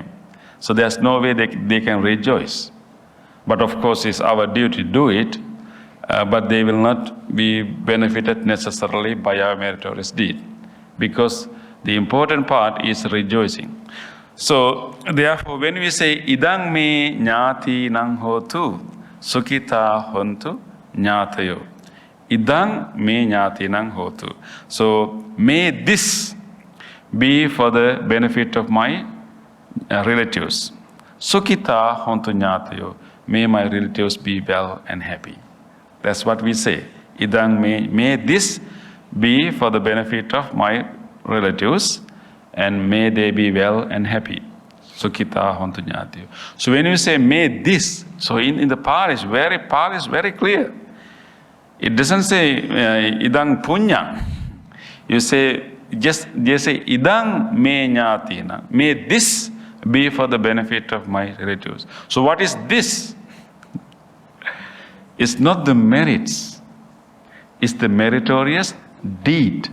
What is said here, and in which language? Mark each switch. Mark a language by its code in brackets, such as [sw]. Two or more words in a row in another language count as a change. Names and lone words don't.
[en] So there's no way they can rejoice. But of course, it's our duty to do it, but they will not be benefited necessarily by our meritorious deed, because the important part is rejoicing. So therefore, when we say [pi] idang me ñāti nang hotu, sukhita hontu ñātayo. Idang me ñāti nang hotu. [en] So may this be for the benefit of my relatives. [pi] Sukhita hontu ñātayo. [en] May my relatives be well and happy. That's what we say. Idang may this be for the benefit of my relatives, and may they be well and happy. [pi] Sukhita hontu ñātayo. [en] So when you say may this, so in the Pali is very clear. It doesn't say [pi] idang punya. [en] You say they say [pi] idang me ñātina. [en] May this be for the benefit of my relatives. So what is this? It's not the merits. It's the meritorious deed.